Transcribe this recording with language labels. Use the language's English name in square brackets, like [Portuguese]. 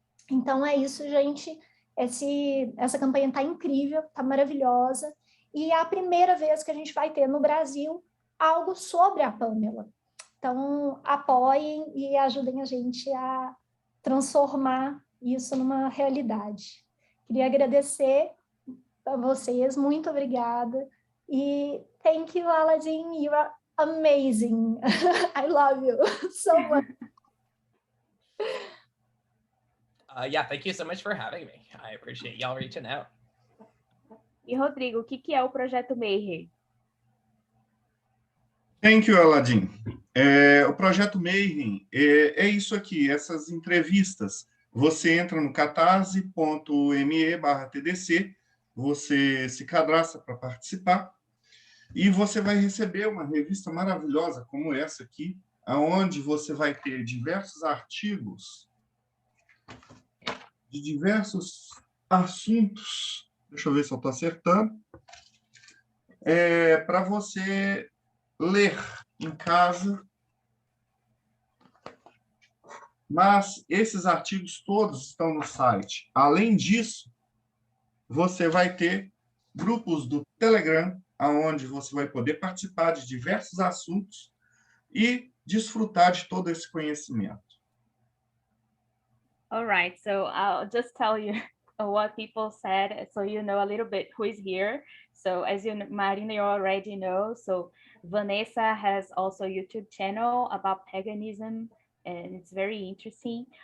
[Portuguese] Então é isso, gente. Essa campanha está incrível, está maravilhosa, e é a primeira vez que a gente vai ter no Brasil algo sobre a Pamela. Então, apoiem e ajudem a gente a transformar isso numa realidade. Queria agradecer a vocês, muito obrigada. [English] E thank you, Aladdin, you are amazing. I love you so much. Yeah, thank you so much for having me. I appreciate y'all reaching out. [Portuguese] E Rodrigo, o que é o Projeto Mayhem? [English] Thank you, Aladdin. [Portuguese] O Projeto Mayhem é isso aqui, essas entrevistas. Você entra no catarse.me/TDC, você se cadastra para participar e você vai receber uma revista maravilhosa como essa aqui, onde você vai ter diversos artigos de diversos assuntos. Deixa eu ver se eu estou acertando. Para você ler em casa. Mas esses artigos todos estão no site. Além disso, você vai ter grupos do Telegram, onde você vai poder participar de diversos assuntos e desfrutar de todo esse conhecimento. [English] All right, so I'll just tell you what people said, so you know a little bit who is here. So as Marina, you already know, so Vanessa has also a YouTube channel about paganism, and it's very interesting.